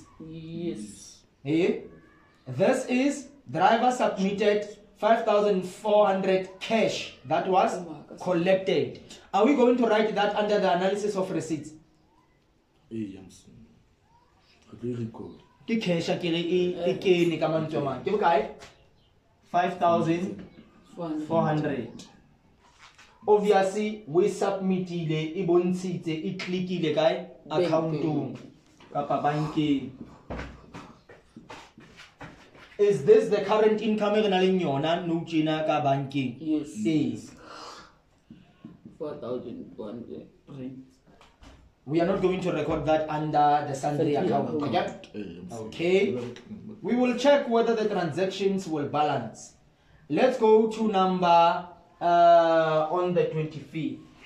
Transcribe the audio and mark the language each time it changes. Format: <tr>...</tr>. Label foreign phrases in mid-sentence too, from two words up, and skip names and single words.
<en>yes Eh? This is driver submitted 5,400 cash that was collected. Are we going to write that under the analysis of receipts? Hey, Yamson. Okay, record.</en> <st>Ke cash ke re e kene ka mantswe a mang. Ke bokae? 5,400.</st> <en>Obviously we</en> <st>submitile e bontshitse e clickile kae accountong kapa bankeng.</st> <en>Is this the current income</en> <st>e re nang le yona nou tjena ka bankeng?</st> <en>yes Yes. 4,100 print We are not going to record that under the sundry Sundry account. account. Okay? Hey, Yamson. Okay. We will check whether the transactions will balance. Let's go to number on the 25th.</en>